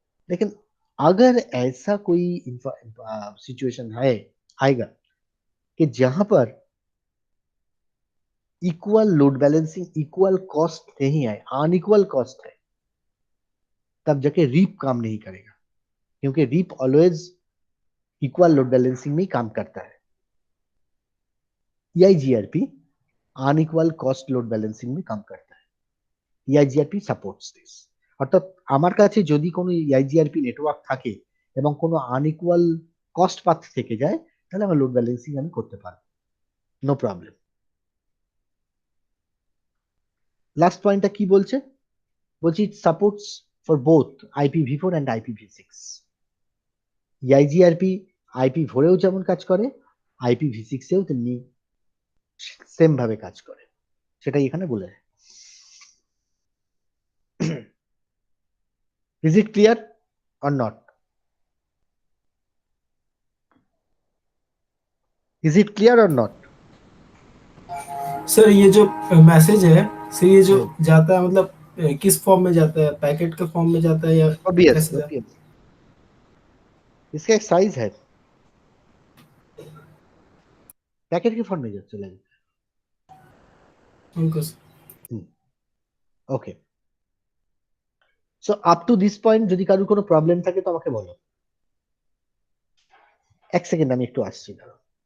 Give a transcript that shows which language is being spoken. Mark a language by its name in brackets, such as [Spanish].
[Hindi] लेकिन अगर ऐसा कोई सिचुएशन है आएगा कि जहां पर equal load balancing, equal cost नहीं है, अनइक्वल कॉस्ट है, तब जाके रीप काम नहीं करेगा, क्योंकि reap always equal load balancing में काम करता है। EIGRP unequal cost load balancing में काम करता है। [Bangla] EIGRP [English] Supports this. [Bangla] অর্থাৎ আমার কাছে যদি কোনো EIGRP নেটওয়ার্ক থাকে এবং কোনো আনইকুয়াল কস্ট পাথ থেকে যায়, তাহলে আমার লোড ব্যালেন্সিং আমি করতে পারবো, [English] No problem. [Bangla] লাস্ট পয়েন্টটা কি বলছে, বলছি [English] It supports for both IPv4 and IPv6। [Bangla] EIGRP IPv4 এও যেমন কাজ করে, IPv6 এও তেমনি সেম ভাবে কাজ করে, সেটাই এখানে বলে। [English] Is it clear or not? Is it clear or not? [Hindi] Sir ये जो मैसेज है सर, ये जो जाता है मतलब किस फॉर्म में जाता है, पैकेट के फॉर्म में जाता है या [English] Obvious, [Hindi] कैसे जाता [English] obvious। [Hindi] इसका एक साइज है, पैकेट के फॉर्म में चला जाता है उनको? है। [Bangla] ওকে, [English] so up to this point [Bangla] যদি কারোর কোনো প্রবলেম থাকে তো আমাকে বলো। এক সেকেন্ড আমি একটু আসছি, দাঁড়াও।